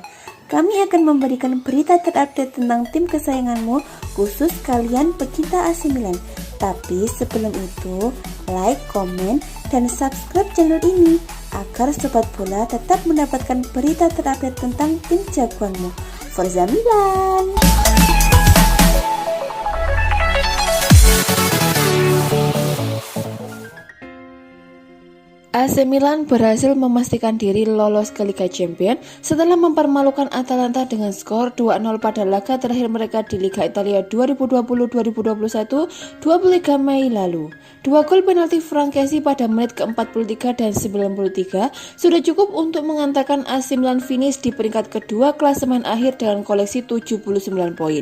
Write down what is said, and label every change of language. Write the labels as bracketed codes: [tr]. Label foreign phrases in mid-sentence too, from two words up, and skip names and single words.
[id] Kami akan memberikan berita terupdate tentang tim kesayanganmu, khusus kalian pecinta AC Milan. Tapi sebelum itu, like, komen, dan subscribe channel ini agar Sobat Bola tetap mendapatkan berita terupdate tentang tim jagoanmu. [it] Forza Milan! [id] AC Milan berhasil memastikan diri lolos ke Liga Champions setelah mempermalukan Atalanta dengan skor 2-0 pada laga terakhir mereka di Liga Italia 2020-2021 23 Mei lalu. Dua gol penalti Frankesi pada menit ke-43 dan 93 sudah cukup untuk mengantarkan AC Milan finish di peringkat kedua klasemen akhir dengan koleksi 79 poin.